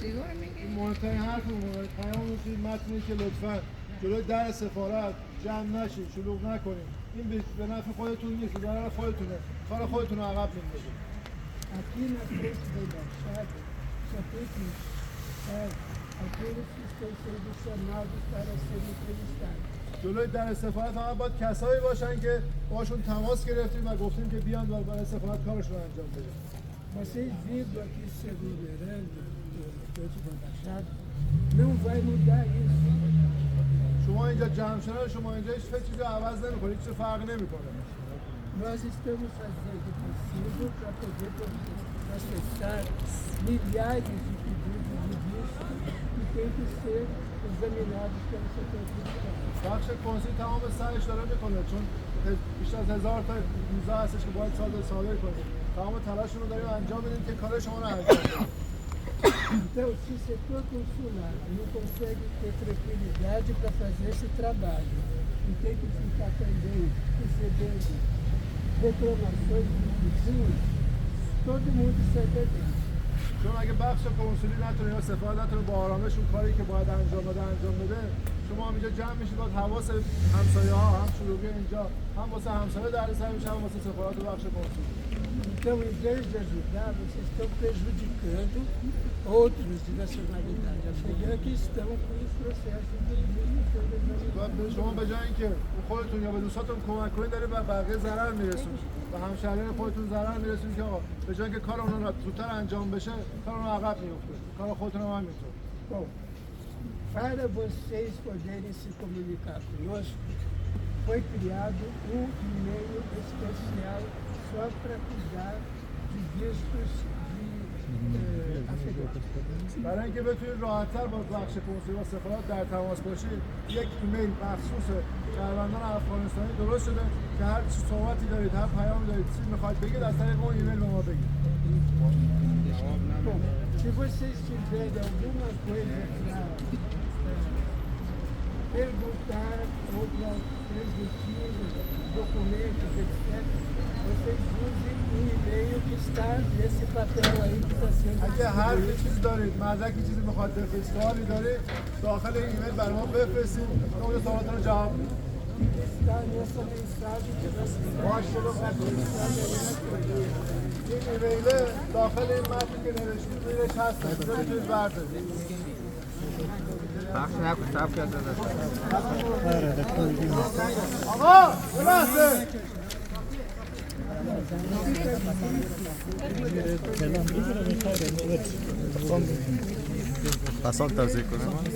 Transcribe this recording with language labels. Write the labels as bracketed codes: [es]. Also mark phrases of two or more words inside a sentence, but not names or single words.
[fa] سیگار میگیری؟ مهمترین حرف اون پیامش این متنی که لطفاً جلوی در سفارت جمع نشید، شلوغ نکنید. این به نفع خودتون نیست، به ضرر خودتونه. کار خودتون رو عقب میندازید. [pt] Aqui na frente da embaixada só tem que estar aqueles que estão sendo chamados para serem entrevistados. [fa] جلوی در سفارت فقط باید کسایی باشن که باشون تماس گرفتیم و گفتیم که بیان و برای سفارت کارشون رو انجام بدن. [pt] Vocês vindo aqui se aglomerando na frente da embaixada, não vai mudar isso. [fa] شما اینجا جمع شدن شما اینجا هیچ چیزی عوض نمی‌کنه، هیچ فرق نمی‌کنه. [pt] Nós estamos fazendo o possível para poder processar milhares de pedidos de visto que têm que ser examinados pelo setor fiscal. [fa] بخش کنسول تمام سعیش داره میکنه چون بیشتر از 1000 تا ویزا هستش که باید صادر کنیم. تمام تلاشمون رو داریم انجام بدیم که کار شما رو انجام بدیم. [pt] Então, se o setor consular não consegue ter tranquilidade para fazer esse trabalho e tem que ficar também recebendo reclamações dos vizinhos, todo mundo sai perdendo. [fa] چون اگه بخش کنسولی نتونه یا سفارت نتونه با آرامش اون کاری که باید انجام بده شما هم اینجا جمع میشید باید حواس همسایه‌ها هم شلوغی اینجا هم واسه همسایه دردسر میشه هم واسه سفارت و بخش کنسولی. [pt] Então, em vez de ajudar, vocês estão prejudicando outros de nacionalidade africana que estão com os processos de vida. [fa] شما به جای اینکه خودتون یا به دوستاتون کمک کنید دارید به بقیه ضرر میرسونید و همشهریان خودتون ضرر میرسونید که آقا به جای اینکه کار اونها زودتر انجام بشه کار اونها عقب میفته. کار خودتون هم همینطور. [pt] Bom, para vocês poderem se comunicar conosco, foi criado um e-mail especial só para cuidar de vistos de afegãos. [fa] برای اینکه بتونید راحت‌تر با بخش کنسولی و سفارت در تماس باشید یک ایمیل مخصوص شهروندان افغانستانی درست شده که هر صحبتی دارید هر پیامی دارید چیزی می‌خواید بگید از طریق اون ایمیل به ما بگید. [pt] Bom, se vocês tiverem alguma coisa para perguntar ou para transmitir documentos, etc., vocês usem o e-mail que está nesse papel aí que está sendo [fa] اگه هر [pt] distribuído. [fa] چیزی دارید مدرکی چیزی میخواد بفرستید سوالی دارید داخل این ایمیل برای ما بفرستید ما اون سوالات رو جواب میدیم. [pt] Está nessa mensagem que nós [fa] این ایمیل داخل این متنی که نوشتید رویش هستش میتونید بردارید. بخش نکن صاف کرد داداش آقا یه لحظه پسان توضیح کنم